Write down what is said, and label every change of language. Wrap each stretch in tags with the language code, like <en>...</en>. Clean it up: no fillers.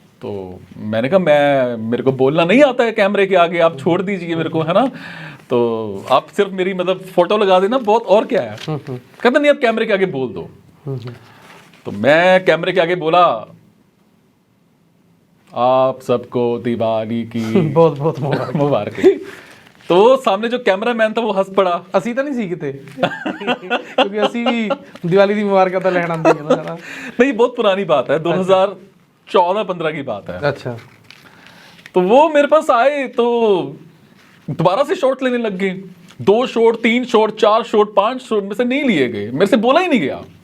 <hi>तो मैंने कहा मेरे को बोलना नहीं आता है कैमरे के आगे, आप छोड़ दीजिए मेरे को, है ना, तो आप सिर्फ मेरी मतलब फोटो लगा देना बहुत, और क्या है। कहता नहीं, आप कैमरे के आगे बोल दो। तो मैं कैमरे के आगे बोला, आप सबको दिवाली की बहुत बहुत मुबारक। तो सामने जो कैमरामैन था वो हंस पड़ा।</hi> <pa>ਅਸੀਂ ਤਾਂ ਨਹੀਂ ਸੀ ਕਿਤੇ ਕਿਉਂਕਿ ਅਸੀਂ ਵੀ ਦੀਵਾਲੀ ਦੀ ਮੁਬਾਰਕਾਂ ਤਾਂ ਲੈਣ ਆਉਂਦੇ ਹਾਂ ਨਾ।</pa> <hi>नहीं, बहुत पुरानी बात है, 2014-15 की बात है। अच्छा, तो वो मेरे पास आए तो दोबारा से शॉट लेने लग गए। 2 शॉट, 3 शॉट, 4 शॉट, 5 शॉट में से नहीं लिए गए, मेरे से बोला ही नहीं गया।</hi>